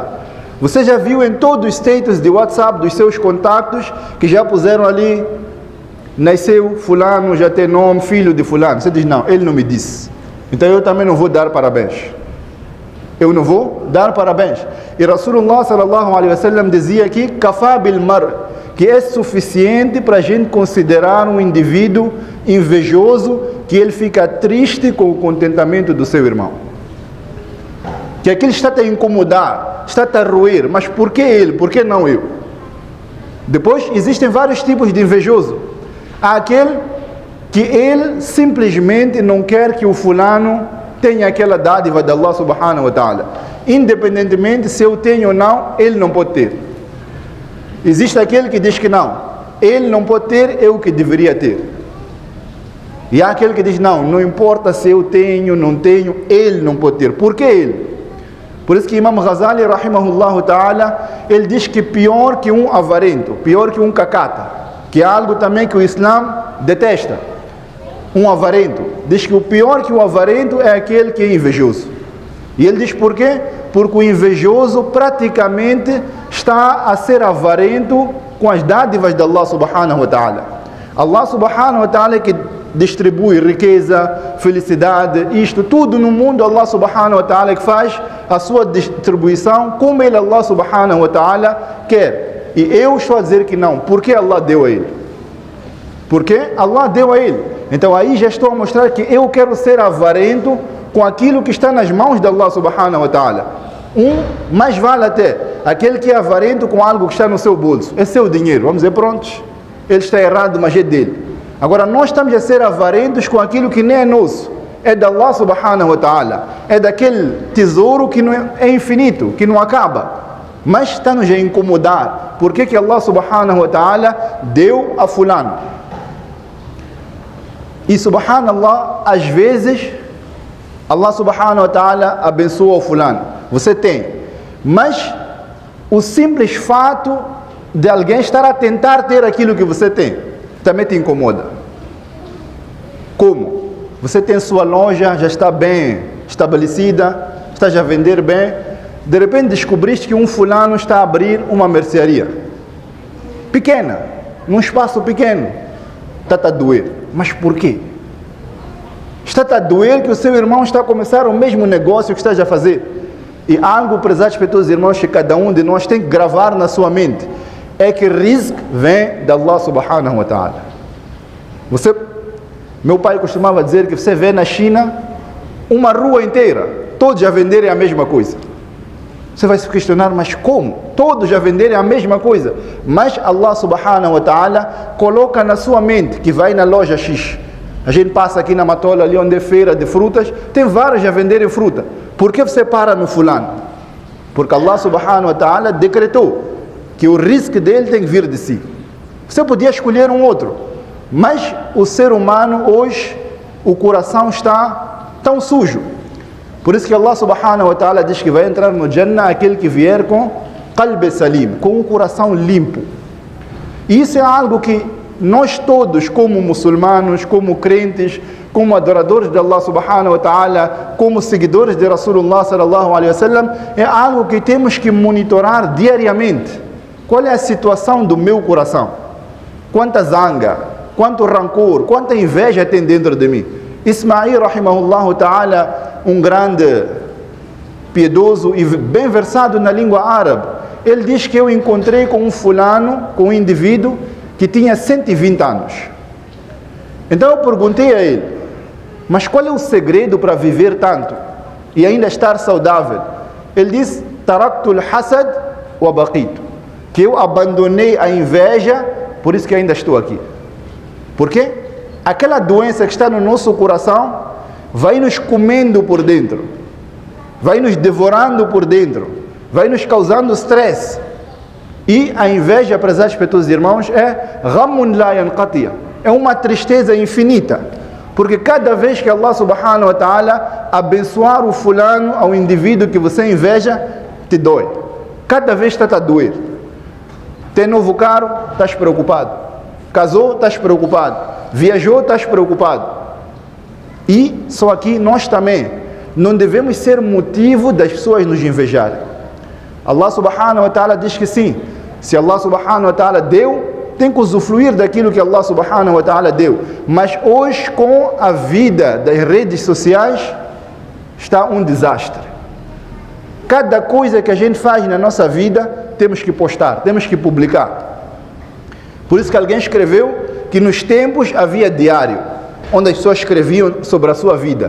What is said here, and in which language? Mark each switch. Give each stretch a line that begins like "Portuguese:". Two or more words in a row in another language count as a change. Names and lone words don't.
Portuguese: Você já viu em todos os status de WhatsApp dos seus contatos que já puseram ali: nasceu fulano, já tem nome, filho de fulano. Você diz: não, ele não me disse, então eu também não vou dar parabéns. Eu não vou dar parabéns. E
Arabic: رسول الله صلى الله عليه وسلم
Portuguese: dizia aqui:
Arabic: كفى بالمرء,
Portuguese: que é suficiente para a gente considerar um indivíduo invejoso, que ele fica triste com o contentamento do seu irmão. Que aquilo está a incomodar, está a roer, mas por que ele? Por que não eu? Depois existem vários tipos de invejoso. Há aquele que ele simplesmente não quer que o fulano tenha aquela dádiva de
Arabic: الله سبحانه وتعالى.
Portuguese: Independentemente se eu tenho ou não, ele não pode ter. Existe aquele que diz que não, ele não pode ter, eu que deveria ter. E há aquele que diz: não importa se eu tenho, não tenho, ele não pode ter. Por que ele? Por isso que Imam Ghazali,
Arabic: رحمه الله تعالى,
Portuguese: ele diz que pior que um avarento, pior que um cacata, que é algo também que o Islã detesta, um avarento. Diz que o pior que o avarento é aquele que é invejoso. E ele diz por quê? Porque o invejoso praticamente está a ser avarento com as dádivas de
Arabic: الله سبحانه وتعالى. الله سبحانه وتعالى
Portuguese: é que distribui riqueza, felicidade, isto tudo no mundo.
Arabic: الله سبحانه وتعالى
Portuguese: que faz a sua distribuição como ele,
Arabic: الله سبحانه وتعالى,
Portuguese: quer. E eu estou a dizer que não. Por que Allah deu a ele? Porque Allah deu a ele. Então aí já estou a mostrar que eu quero ser avarento com aquilo que está nas mãos de
Arabic: الله سبحانه وتعالى.
Portuguese: Mais vale até aquele que é avarento com algo que está no seu bolso, é seu dinheiro, vamos dizer, prontos, ele está errado, mas é dele. Agora nós estamos a ser avarentos com aquilo que nem é nosso, é de
Arabic: الله سبحانه وتعالى,
Portuguese: é daquele tesouro que não é infinito, que não acaba, mas está-nos a incomodar. Por que
Arabic: الله سبحانه وتعالى
Portuguese: deu a fulano? E subhanallah, às vezes
Arabic: الله سبحانه وتعالى
Portuguese: abençoa o fulano, você tem, mas o simples fato de alguém estar a tentar ter aquilo que você tem também te incomoda. Como? Você tem sua loja, já está bem estabelecida, está já a vender bem, de repente descobriste que um fulano está a abrir uma mercearia pequena, num espaço pequeno. Está a doer. Mas por quê? Está a doer que o seu irmão está a começar o mesmo negócio que está a fazer. E algo, prezados pelos irmãos, que cada um de nós tem que gravar na sua mente, é que rizq vem de
Arabic: الله سبحانه وتعالى.
Portuguese: Meu pai costumava dizer que você vê na China uma rua inteira, todos já venderem a mesma coisa. Você vai se questionar, mas como? Todos já venderem a mesma coisa. Mas
Arabic: الله سبحانه وتعالى
Portuguese: coloca na sua mente que vai na loja X. A gente passa aqui na Matola, ali onde é feira de frutas, tem vários já venderem fruta. Por que você para no fulano? Porque
Arabic: الله سبحانه وتعالى
Portuguese: decretou que o risco dele tem que vir de si. Você podia escolher um outro, mas o ser humano hoje, o coração está tão sujo, Por isso que
Arabic: الله سبحانه وتعالى
Portuguese: diz que vai entrar no Jannah aquele que vier com
Arabic: قلب سليم,
Portuguese: com um coração limpo. E isso é algo que nós todos, como muçulmanos, como crentes, como adoradores de
Arabic: الله سبحانه وتعالى,
Portuguese: como seguidores de
Arabic: رسول الله صلى الله عليه وسلم,
Portuguese: é algo que temos que monitorar diariamente. Qual é a situação do meu coração? Quanta zanga, quanto rancor, quanta inveja tem dentro de mim?
Arabic: Ismail, رحمه الله تعالى,
Portuguese: um grande piedoso e bem versado na língua árabe, ele diz que eu encontrei com um fulano, com um indivíduo que tinha 120 anos. Então eu perguntei a ele, mas qual é o segredo para viver tanto e ainda estar saudável? Ele disse,
Arabic: تركت الحسد وبقيت,
Portuguese: que eu abandonei a inveja, por isso que ainda estou aqui. Por quê? Aquela doença que está no nosso coração vai nos comendo por dentro, vai nos devorando por dentro, vai nos causando stress. E a inveja, prezados pelos irmãos, é
Arabic: غم لا ينقطع,
Portuguese: é uma tristeza infinita, porque cada vez que
Arabic: الله سبحانه وتعالى
Portuguese: abençoar o fulano, ao indivíduo que você inveja, te dói. Cada vez está a doer. Tem novo carro, estás preocupado. Casou, estás preocupado. Viajou, estás preocupado. E só aqui nós também não devemos ser motivo das pessoas nos invejarem.
Arabic: الله سبحانه وتعالى
Portuguese: diz que sim, se
Arabic: الله سبحانه وتعالى
Portuguese: deu, tem que usufruir daquilo que
Arabic: الله سبحانه وتعالى
Portuguese: deu. Mas hoje, com a vida das redes sociais, está um desastre. Cada coisa que a gente faz na nossa vida, temos que postar, temos que publicar. Por isso que alguém escreveu que nos tempos havia diário, onde as pessoas escreviam sobre a sua vida.